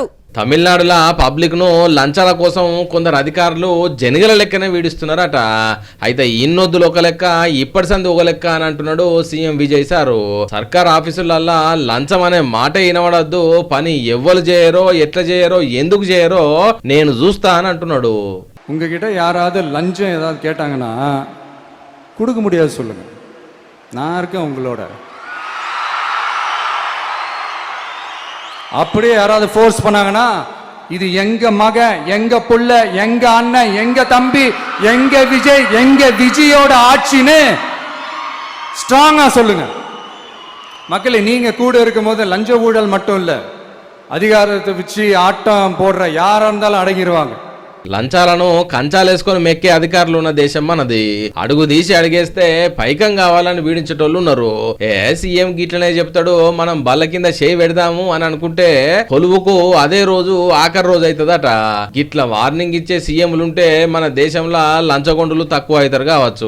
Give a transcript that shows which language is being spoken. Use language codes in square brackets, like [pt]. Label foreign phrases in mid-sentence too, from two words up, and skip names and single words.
[te] తమిళనాడులో పబ్లిక్ ను లంచాల కోసం కొందరు అధికారులు జనగల లెక్కనే వీడిస్తున్నారట. అయితే ఇన్నొద్దులు ఒక లెక్క, ఇప్పటి సంది ఒక లెక్క అని అంటున్నాడు సీఎం విజయ్ సారు. సర్కార్ ఆఫీసులల్లా లంచం అనే మాట వినబడద్దు, పని ఎవ్వరు చేయరో, ఎట్లా చేయరో, ఎందుకు చేయరో నేను చూస్తా అని అంటున్నాడు. [ta] உங்ககிட்ட யாராவது லஞ்சம் ஏதாவது கேட்டாங்கன்னா கொடுக்க முடியாது சொல்லுங்க, நான் இருக்கேன் உங்களோட. அப்படியே யாராவது ஃபோர்ஸ் பண்ணாங்கன்னா இது எங்க மக, எங்க புள்ள, எங்க அண்ணன், எங்க தம்பி, எங்க விஜய், எங்க விஜயோட ஆட்சின்னு ஸ்ட்ராங்கா சொல்லுங்க. மக்களே, நீங்க கூட இருக்கும் போது லஞ்ச ஊழல் மட்டும் இல்ல, அதிகாரத்தை வச்சு ஆட்டம் போடுற யாரா இருந்தாலும் அடங்கிடுவாங்க. [te] లంచాలను కంచాలేసుకొని మెక్కే అధికారులు ఉన్న దేశం మనది. అడుగు తీసి అడిగేస్తే పైకం కావాలని వీడించేటోళ్ళు ఉన్నారు. సీఎం గిట్లనే చెప్తాడు, మనం బల్ల కింద చేయి పెడదాము అని అనుకుంటే కొలువుకు అదే రోజు ఆఖరి రోజు అవుతుందట. గిట్ల వార్నింగ్ ఇచ్చే సీఎంలుంటే మన దేశంలో లంచగొండులు తక్కువ అవుతారు కావచ్చు.